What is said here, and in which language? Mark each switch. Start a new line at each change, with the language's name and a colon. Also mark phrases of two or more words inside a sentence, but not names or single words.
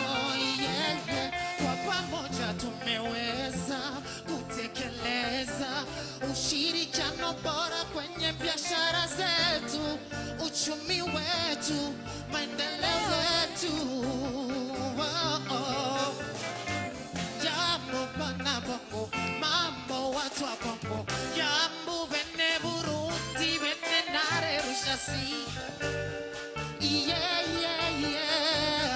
Swahili: Tumeweza kutekeleza ushirikiano bora kwenye biashara zetu, uchumi wetu, maendeleo yetu. Jambo bana bongo, mambo watu wa bongo, jambo bene Burundi,
Rundi: bene nare rushasi. Yeah, yeah, yeah.